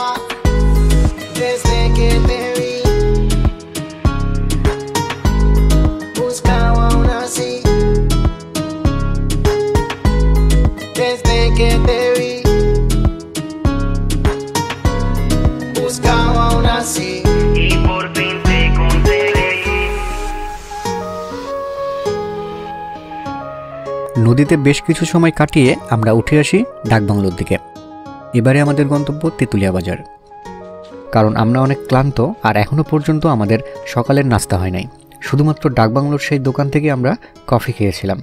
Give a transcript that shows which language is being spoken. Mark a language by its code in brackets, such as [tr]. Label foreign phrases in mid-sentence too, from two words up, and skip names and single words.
[es] Desde que te vi buscaba aún así. Desde que te vi buscaba aún así y por fin te conseguí. [bn] নদীতে বেশ কিছু সময় কাটিয়ে আমরা উঠে আসি ডাকবাংলোর দিকে। এবারে আমাদের গন্তব্য তেঁতুলিয়া বাজার, কারণ আমরা অনেক ক্লান্ত আর এখনও পর্যন্ত আমাদের সকালের নাস্তা হয় নাই। শুধুমাত্র ডাকবাংলোর সেই দোকান থেকে আমরা কফি খেয়েছিলাম।